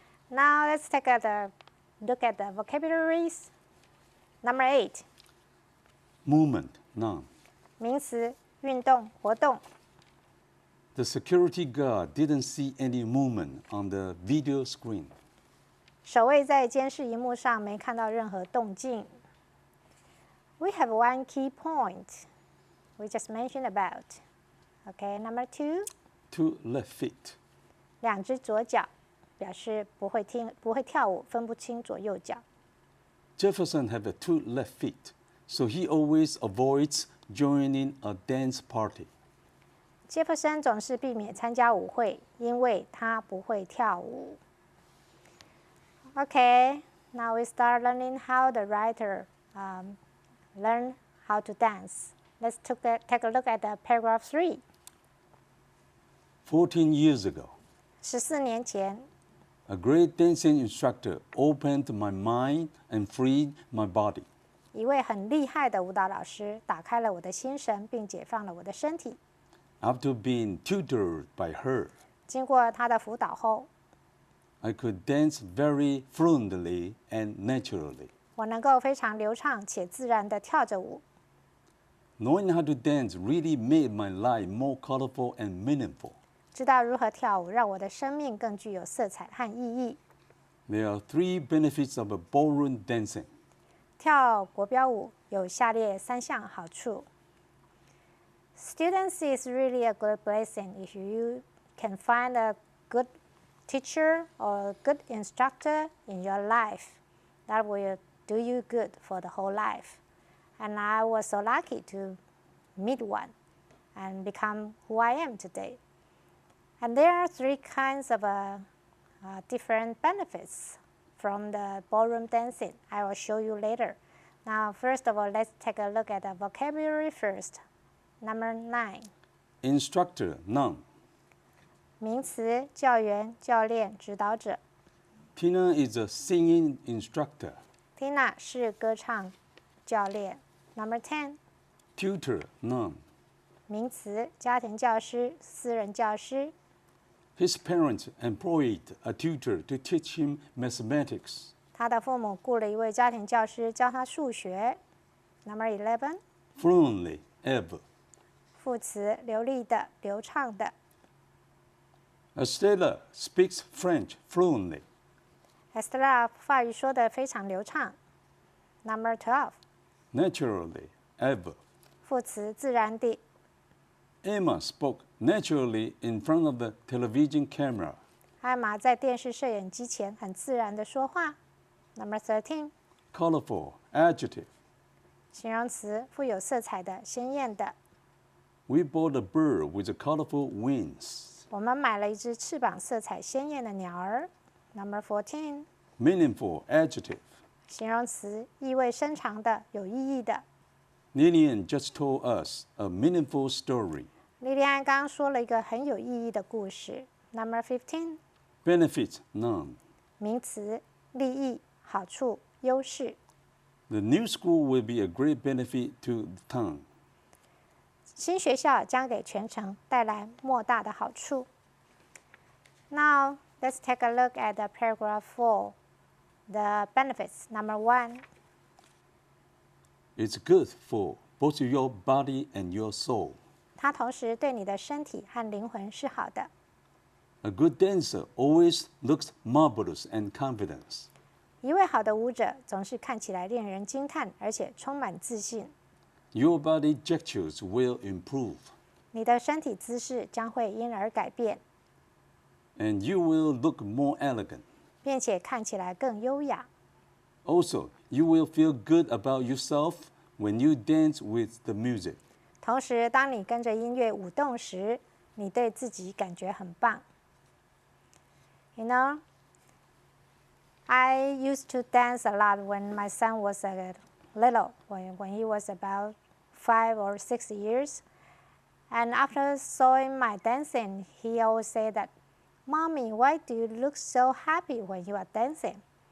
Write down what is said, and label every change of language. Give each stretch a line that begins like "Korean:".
English: Now let's take a look at the vocabularies. Number 8, Movement, noun.
Chinese: 名词，运动、活动。
English: The security guard didn't see any movement on the video screen.
Chinese: 守卫在监视荧幕上没看到任何动静。
English: We have one key point we just mentioned about. Okay, number 2, Two left feet.
Chinese: 两只左脚，表示不会跳舞，分不清左右脚。
English: Jefferson had two left feet, so he always avoids joining a dance party.
Chinese: 杰弗森总是避免参加舞会，因为他不会跳舞。
English: Okay, now we start learning how the writer learn how to dance. Let's take a look at the paragraph 3. 14 years ago,
Chinese: 14年前，
English: a great dancing instructor opened my mind and freed my body.
Chinese: 一位很厉害的舞蹈老师打开了我的心神，并解放了我的身体。
English: After being tutored by her,
Chinese: 经过他的辅导后，
English: I could dance very fluently and naturally.
Chinese: 我能够非常流畅且自然地跳着舞。
English: Knowing how to dance really made my life more colorful and meaningful.
Chinese: 知道如何跳舞，让我的生命更具有色彩和意义。
English: There are 3 benefits of a ballroom dancing.
Chinese: 跳国标舞有下列3项好处。
English: Students is really a good blessing if you can find a good teacher or a good instructor in your life. That will do you good for the whole life. And I was so lucky to meet one and become who I am today. And there are 3 kinds of different benefits from the ballroom dancing. I will show you later. Now, first of all, let's take a look at the vocabulary first. Number 9, Instructor, noun.
Chinese: 名词，教员、教练、指导者。
English: Tina is a singing instructor.
Chinese: Tina 是歌唱教练。
English: Number 10, Tutor, noun.
Chinese: 名词，家庭教师、私人教师。
English: His parents employed a tutor to teach him mathematics.
Chinese: 他的父母雇了一位家庭教师教他数学。
English: Number 11, Fluently, ever.
Chinese: 副词，流利的、流畅的。
English: Estella speaks French fluently.
Chinese: Estella 法语说得非常流畅。
English: Number 12, Naturally, ever.
Chinese: 副词，自然地。
English: Emma spoke naturally in front of the television camera.
Chinese: 艾玛在电视摄影机前很自然地说话。
English: Number 13, Colorful, adjective.
Chinese: 形容词，富有色彩的、鲜艳的。
English: We bought a bird with colorful wings.
Chinese: 我们买了一只翅膀色彩鲜艳的鸟儿。
English: Number 14, Meaningful, adjective.
Chinese: 形容词，意味深长的、有意义的。
English: Lillian just told us a meaningful story.
Chinese: 莉莉安刚刚说了一个很有意义的故事。
English: Number 15, Benefit, noun.
Chinese: 名词，利益、好处、优势。
English: The new school will be a great benefit to the town.
Chinese: 新学校将给全城带来莫大的好处。
English: Now, let's take a look at the paragraph 4, the benefits. Number 1, It's good for both your body and your soul.
Chinese: 它同时对你的身体和灵魂是好的。
English: A good dancer always looks marvelous and confident.
Chinese: 一位好的舞者总是看起来令人惊叹，而且充满自信。
English: Your body gestures will improve,
Chinese: 你的身体姿势将会因而改变，
English: and you will look more elegant.
Chinese: 并且看起来更优雅。
English: Also, you will feel good about yourself when you dance with the music.
Chinese: 同时，当你跟着音乐舞动时，你对自己感觉很棒。
English: You know, I used to dance a lot when my son was little, when he was about 5 or 6 years. And after seeing my dancing, he always said that, "Mommy, why do you look so happy when you are dancing?"